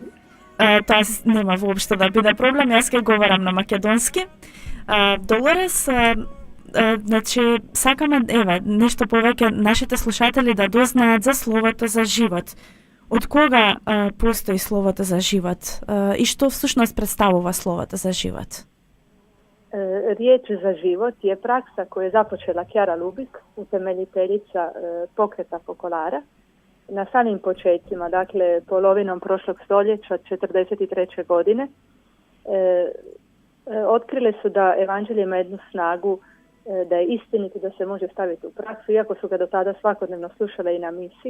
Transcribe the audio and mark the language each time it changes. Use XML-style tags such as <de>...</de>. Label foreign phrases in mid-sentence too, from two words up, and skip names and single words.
<mk>Тоа нема воопшто да биде проблем, јас ќе говорам на македонски. Долорес, значи, сакаме, нешто повеќе нашите слушатели да дознаат за словото за живот. Од кога постои словото за живот и што всушност представува словото за живот?</mk> <hr>Riječ za život je praksa koju je započela Kjara Lubik, utemeljiteljica pokreta Fokolara. Na samim početcima, dakle polovinom prošlog stoljeća, 1943. godine, otkrile su da evanđelje ima jednu snagu, da je istinito, da se može staviti u praksu, iako su ga do tada svakodnevno slušale i na misi.</hr>